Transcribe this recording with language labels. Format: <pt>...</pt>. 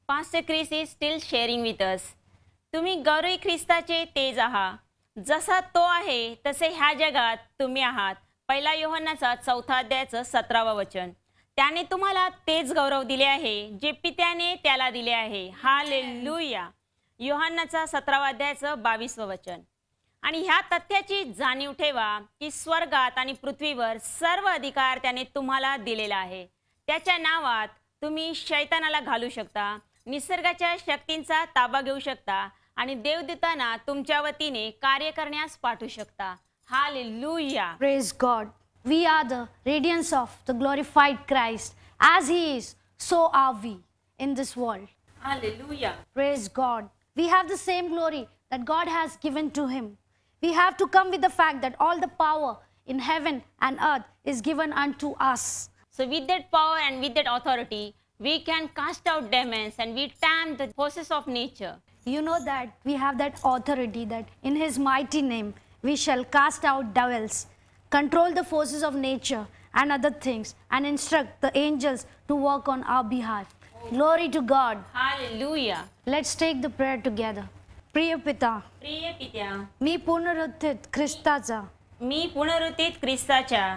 <en>Pastor Chris is still sharing with us.</en> <mr>तुम्ही गौरवी ख्रिस्ताचे तेज आहात. जसा तो आहे तसे ह्या जगात तुम्ही आहात. पहिला योहन्नाचा 4 अध्यायाचं 17वा वचन. त्याने तुम्हाला तेच गौरव दिले आहे जे पित्याने त्याला दिले आहे. हालेलुया. योहन्नाचा 17वा अध्यायाचं 22वं वचन. आणि ह्या तथ्याची जाणीव ठेवा की स्वर्गात आणि पृथ्वीवर सर्व अधिकार त्याने तुम्हाला दिलेला आहे. त्याच्या नावात तुम्ही शैतानाला घालू शकता, निसर्गाच्या शक्तींचा ताबा घेऊ शकता आणि देवदूतांना तुमच्या वतीने कार्य करण्यास पाठवू शकता. Hallelujah.</mr> <en>Praise God. We are the radiance of the glorified Christ. As He is, so are we in this world. Hallelujah. Praise God. We have the same glory that God has given to Him. We have to come with the fact that all the power in heaven and earth is given unto us. So with that power and with that authority, we can cast out demons and we tame the forces of nature. You know that we have that authority that in His mighty name we shall cast out devils, control the forces of nature and other things, and instruct the angels to work on our behalf. Glory to God. Hallelujah. Let's take the prayer together.</en> <mr>प्रिय पिता, प्रिय पित्या, मी पुनरुत्थित ख्रिस्ताचा मी पुनरुत्थित ख्रिस्ताच्या</mr>